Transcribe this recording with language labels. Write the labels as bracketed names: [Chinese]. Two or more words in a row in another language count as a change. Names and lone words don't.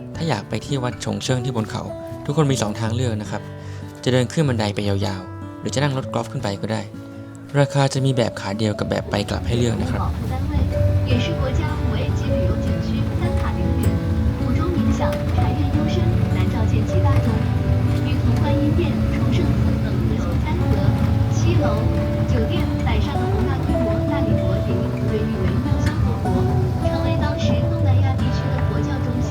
[Thai] ถ้าอยากไปที่วัดฉงเชิงที่บนเขาทุกคนมี2ทางเลือกนะครับจะเดินขึ้นบันไดไปยาวๆหรือจะนั่งรถกอล์ฟขึ้นไปก็ได้ราคาจะมีแบบขาเดียวกับแบบไปกลับให้เลือกนะครับ [Chinese] 保护单位，也是国家五 A 级旅游景区三塔凌云、湖州冥想、禅院幽深、南诏见七大钟，与潼关阴殿、崇圣寺等核心三阁、七楼酒店载上的宏大规模大理佛典瑞誉为妙香佛国，成为当时东南亚地区的佛教中心。